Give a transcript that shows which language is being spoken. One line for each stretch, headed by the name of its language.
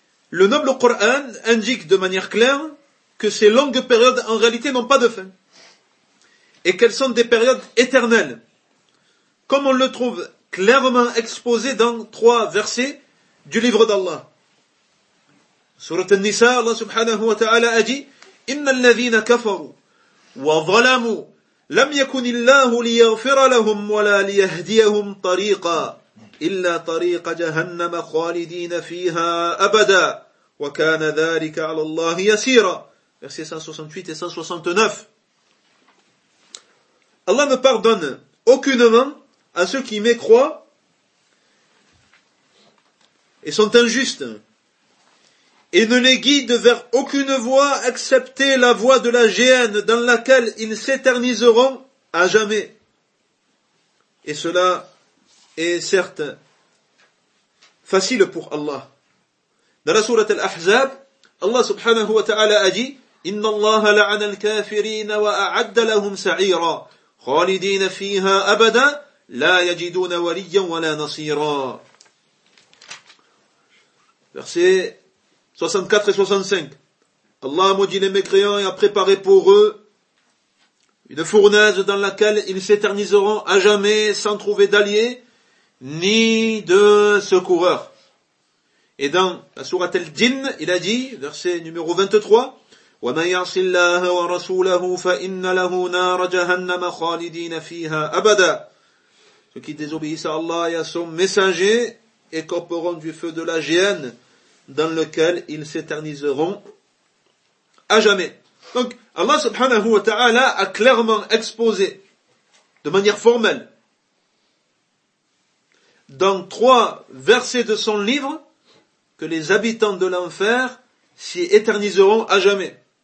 French: Le noble Coran indique de manière claire que ces longues périodes, en réalité, n'ont pas de fin. Et qu'elles sont des périodes éternelles. Comme on le trouve clairement exposé dans trois versets du livre d'Allah. Surat An-Nisa, Allah subhanahu wa ta'ala a dit,
Arabic: إِنَّ الَّذِينَ كَفَرُوا وَظَلَمُوا لَمْ يَكُنِ اللَّهُ لِيَغْفِرَ لَهُمْ وَلَا لِيَهْدِيَهُمْ طَرِيقًا إِلَّا طَرِيقَ جَهَنَّمَ خَالِدِينَ فِيهَا أَبَدًا وَكَانَ ذَلِكَ عَلَى اللَّهِ يَسِيرًا.
French: Versets 168 et 169. Allah ne pardonne aucunement à ceux qui mécroient et sont injustes et ne les guide vers aucune voie excepté la voie de la géhenne dans laquelle ils s'éterniseront à jamais. Et cela est certes facile pour Allah. Dans la sourate Al-Ahzab, Allah subhanahu wa ta'ala a dit
Arabic: « Inna Allah la'ana al-kafirin wa a'adda lahum sa'ira » خالدين فيها أبدا لا يجدون وليا ولا نصيرا.
French: Versets 64 et 65. Allah a maudit les mécréants et a préparé pour eux une fournaise dans laquelle ils s'éterniseront à jamais sans trouver d'alliés ni de secoureurs. Et dans la sourate Al-Jinn, il a dit, verset numéro 23,
Arabic: وَمَنْ يَعْصِ اللَّهَ وَرَسُولَهُ فَإِنَّ لَهُ نَارَ جَهَنَّمَ خَالِدِينَ فِيهَا أَبَدًا.
French: Ceux qui désobéissent à Allah et à son messager écoperont du feu de la géhenne dans lequel ils s'éterniseront à jamais. Donc, Allah subhanahu wa ta'ala a clairement exposé de manière formelle dans trois versets de son livre que les habitants de l'enfer s'y éterniseront à jamais.